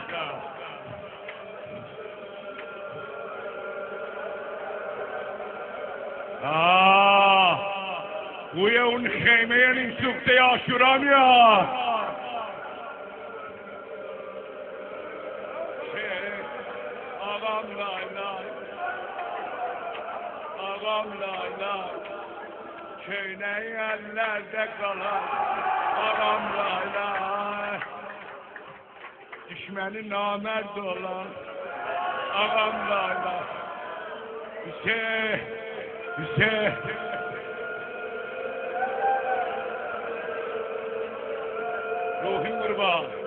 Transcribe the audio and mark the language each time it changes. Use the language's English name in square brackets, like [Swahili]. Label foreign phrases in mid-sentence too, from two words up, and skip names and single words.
[Persian] بوی اون خیمه نیم سوخته عاشورا میاد. [Azerbaijani] آقام لای لای، آقام لای لای، köynə əllərdə qalar. Ağam lay lay, düşməni namərd olan. Ağam lay lay, Hüseyin, ruhun qurban.